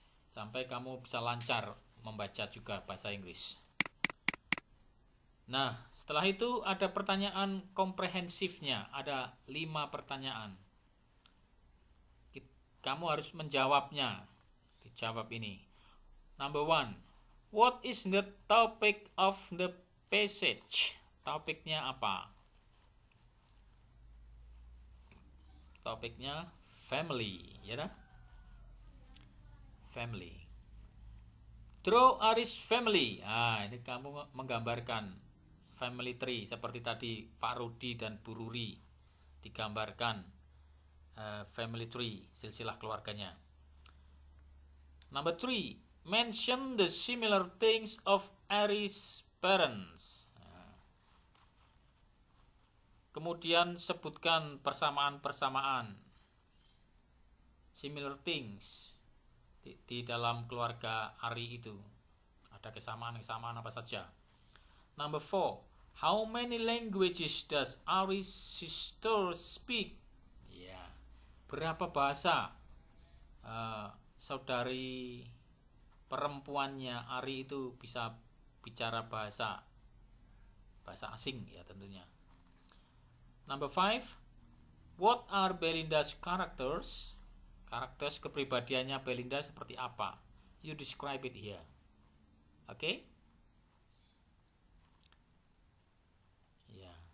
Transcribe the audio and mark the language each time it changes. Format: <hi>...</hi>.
<id>Sampai kamu bisa lancar membaca juga bahasa Inggris. Nah, setelah itu ada pertanyaan komprehensifnya, ada 5 pertanyaan. Kamu harus menjawabnya. Dijawab ini. Number 1.</id> <en>What is the topic of the passage?</en> <id>Topiknya apa? Topiknya family, ya dah? Family.</id> <en>Draw Aris family.</en> <id>Ini kamu menggambarkan family tree seperti tadi Pak Rudi dan Bu Ruri digambarkan family tree, silsilah keluarganya.</id> <en>Number 3, mention the similar things of Aris parents.</en> <id>Kemudian sebutkan persamaan-persamaan,</id> <en>similar things,</en> <id>di dalam keluarga Ari itu. Ada kesamaan-kesamaan apa saja.</id> <en>Number 4, how many languages does Ari's sister speak?</en> <id>Ya, berapa bahasa saudari perempuannya Ari itu bisa bicara bahasa asing ya tentunya.</id> <en>Number 5, what are Belinda's characters?</en> <id>Karakter kepribadiannya Belinda seperti apa?</id> <en>You describe it here.</en> <id>Oke? Ya.</id>